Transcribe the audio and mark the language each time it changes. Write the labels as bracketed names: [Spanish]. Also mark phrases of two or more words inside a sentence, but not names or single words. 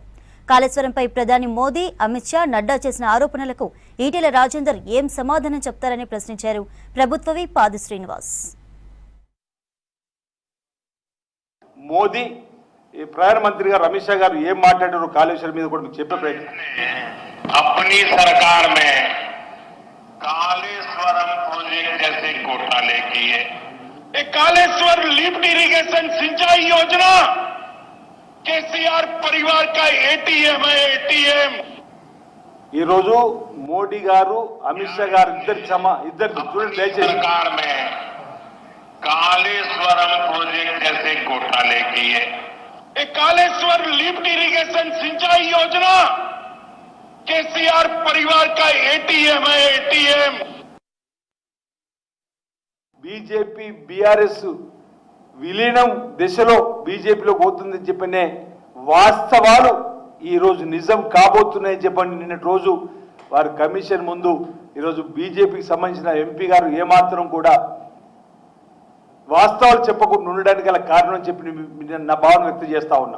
[Telugu] కాళేశ్వరంపై ప్రధాని మోదీ, అమిత్ షా, నడ్డా చేసిన ఆరోపణలకు ఈటెల రాజేందర్ ఏం సమాధానం చెప్తారని ప్రశ్నించారు ప్రభుత్వ విప్ ఆది శ్రీనివాస్. మోదీ ప్రధానమంత్రి గారు అమిత్ షా గారు ఏం మాట్లాడారు కాళేశ్వరం మీద కూడా మీకు చెప్పే ప్రయత్నం. [Hindi] अपनी सरकार में कालेश्वरम प्रोजेक्ट जैसे घोटाले किए, कालेश्वर [English] lift irrigation [Hindi] सिंचाई योजना केसीआर परिवार का एटीएम है, एटीएम. [Telugu] ఈ రోజు మోడీ గారు అమిత్ షా గారు ఇద్దరు చూడండి [Hindi] सरकार में कालेश्वरम प्रोजेक्ट जैसे घोटाले किए, कालेश्वर [English] lift irrigation [Hindi] सिंचाई योजना केसीआर परिवार का एटीएम है, एटीएम. [Telugu] బీజేపీ బీఆర్ఎస్ విలీనం దిశలో బీజేపీలో పోతుందని చెప్పనే వాస్తవాలు ఈ రోజు నిజం కాబోతున్నాయని చెప్పండి. నిన్నటి రోజు వారి కమిషన్ ముందు ఈరోజు బీజేపీకి సంబంధించిన ఎంపీ గారు ఏమాత్రం కూడా వాస్తవాలు చెప్పకుండా ఉండడానికి గల కారణం చెప్పి నా భావన వ్యక్తం చేస్తా ఉన్నా.